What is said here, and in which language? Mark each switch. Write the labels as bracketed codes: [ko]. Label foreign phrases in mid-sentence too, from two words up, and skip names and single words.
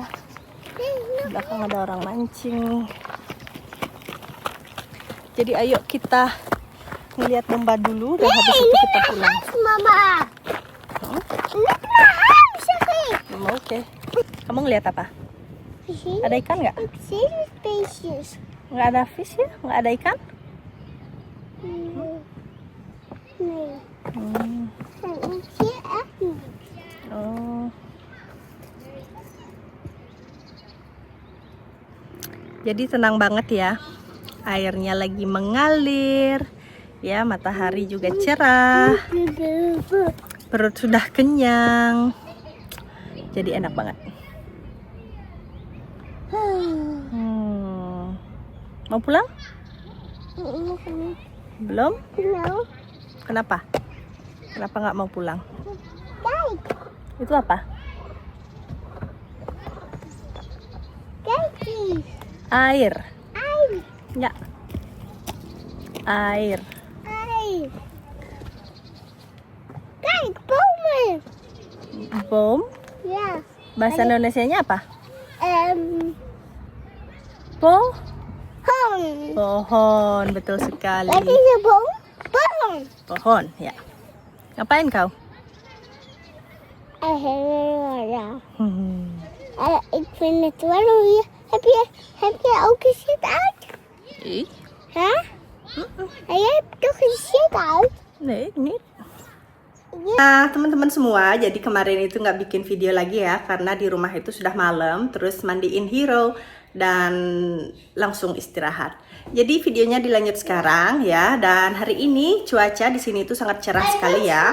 [id] Di belakang ada orang mancing. Jadi ayo kita ngeliat domba dulu dan habis itu kita pulang. Mama. Lihat mahal, Syekh. Oke. Kamu ngeliat apa? Ada ikan nggak? Spacious. Nggak ada fish ya? Nggak ada ikan? Nee. Hmm. [de] Und hier auch nicht. [id] Oh. Jadi tenang banget ya. Airnya lagi mengalir. Ya, matahari juga cerah. Perut sudah kenyang. Jadi enak banget. Mau pulang? Belum? No. Kenapa? Kenapa nggak mau pulang? Kijk. Itu apa? [nl] Kijk eens. [id] Air. Ei. Ya. Air. [nl] Ei. Kijk, bomen. [id] Boom. Ja. Bahasa Indonesianya apa? Hon. Pohon, betul sekali. [nl] Wat is een boom? Boom. [id] Pohon, ya. Ngapain kau? Ja. Hmm. [nl] Ik vind het wel hoe heb je ook een shit uit? [id] Ih, Huh? [nl] En jij hebt toch een shit uit? [id] nih, ini. Nah, teman-teman semua, jadi kemarin itu nggak bikin video lagi ya, karena di rumah itu sudah malam, terus mandiin Hiro, dan langsung istirahat. Jadi videonya dilanjut sekarang ya, dan hari ini cuaca di sini itu sangat cerah sekali ya.